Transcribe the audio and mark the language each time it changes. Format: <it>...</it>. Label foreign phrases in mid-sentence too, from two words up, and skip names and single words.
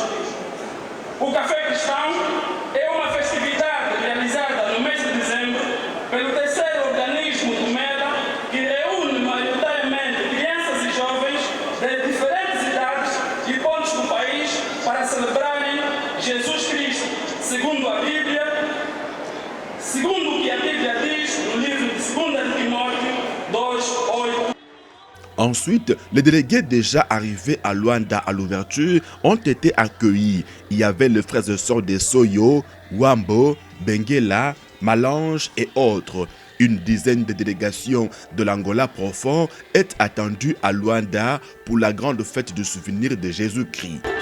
<pt>O Café Cristão é uma festividade realizada no mês de dezembro pelo terceiro organismo do MEDA, que reúne maioritariamente crianças e jovens de diferentes idades e pontos do país para celebrarem Jesus Cristo, segundo a Bíblia. Segundo o que a Bíblia diz no livro de 2 Timóteo 2:8.</pt> <fr>Ensuite, les délégués déjà arrivés à Luanda à l'ouverture ont été accueillis. Il y avait les frères et sœurs de Soyo, Wambo, Benguela, Malange et autres. Une dizaine de délégations de l'Angola profond est attendue à Luanda pour la grande fête du souvenir de Jésus-Christ.</fr>